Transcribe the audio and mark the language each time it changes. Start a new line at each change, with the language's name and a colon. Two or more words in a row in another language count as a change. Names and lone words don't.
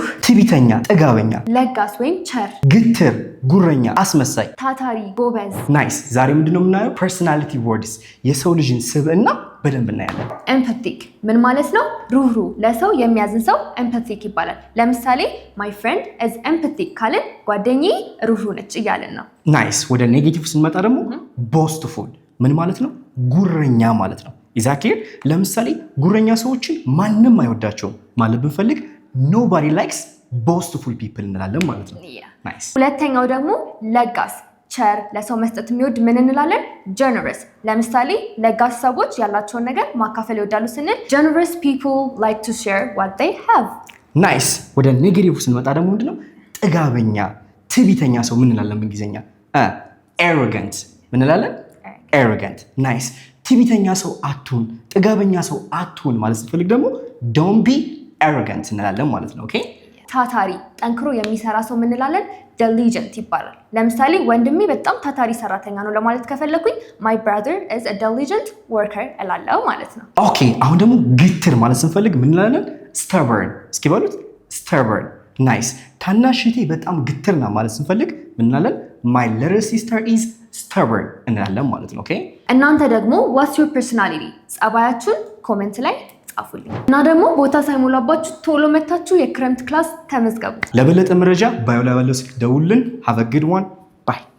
Amharic: ትዕቢተኛ፣ ጥጋበኛ፣ ለጋስ ወይም ቸር፣ ግትር፣ ጉረኛ፣ አስመሳይ፣ ታታሪ፣ ጎበዝ። ናይስ። ዛሬ ምንድነው የምናየው?
English: personality words፣
Amharic: የሰው ልጅን ስብዕና በደንብ እናያለን። ኤምፓቲክ ምን ማለት ነው? ሩህሩህ፣ ለሰው የሚያዝን ሰው ኤምፓቲክ ይባላል። ለምሳሌ
English: my friend is empathic
Amharic: ካልን ጓደኛዬ ሩህሩህ ነች እያልን ነው። ናይስ። ወደ ኔጌቲቭ ስንመጣ ደግሞ ቦስትፉል ምን ማለት ነው? ጉረኛ ማለት ነው። ኢዛኪር ለምሳሌ ጉረኛ ሰዎችን ማንም አይወዳቸውም ማለት ብንፈልግ
English: nobody likes boastful people
Amharic: እንላለን ማለት ነው። ናይስ። ሁለተኛው ደግሞ ለጋስ ቸር፣ ለሰው መስጠት የሚወድ ምን እንላለን? generous። ለምሳሌ ለጋስ ሰዎች ያላቸውን ነገር ማካፈል ይወዳሉ ስንል
English: generous people like to share what they have።
Amharic: ናይስ። ወደ ኔጌቲቭ ስንመጣ ደግሞ ምንድነው? ጥጋበኛ፣ ትዕቢተኛ ሰው ምን እንላለን በእንግሊዝኛ? arrogant ምን እንላለን? arrogant። ናይስ። ትዕቢተኛ ሰው አትሁን፣ ጥጋበኛ ሰው አትሁን ማለት ስትፈልግ ደግሞ
English: don't be arrogant
Amharic: እንላለን ማለት ነው። ኦኬ። ታታሪ ጠንክሮ የሚሰራ ሰው ምን እንላለን? diligent ይባላል። ለምሳሌ ወንድሜ በጣም ታታሪ ሰራተኛ ነው ለማለት ከፈለኩኝ
English: my brother is a diligent worker
Amharic: እላለሁ ማለት ነው። ኦኬ። አሁን ደግሞ ግትር ማለት ስንፈልግ ምን እንላለን? stubborn። እስኪ በሉት stubborn። ናይስ። ታናሽ እህቴ በጣም ግትር ናት ማለት ስንፈልግ ምን እንላለን?
English: my little sister is stubborn
Amharic: እንላለን ማለት ነው። ኦኬ። እናንተ ደግሞ
English: what's your personality
Amharic: ጸባያችሁን ኮሜንት ላይ ጻፉልኝ። እና ደግሞ ቦታ ሳይሞላባችሁ ቶሎ መታችሁ የክረምት ክላስ ተመዝገቡ። ለበለጠ መረጃ ባዮ ላይ ባለው ስልክ ደውሉልን።
English: have a good one.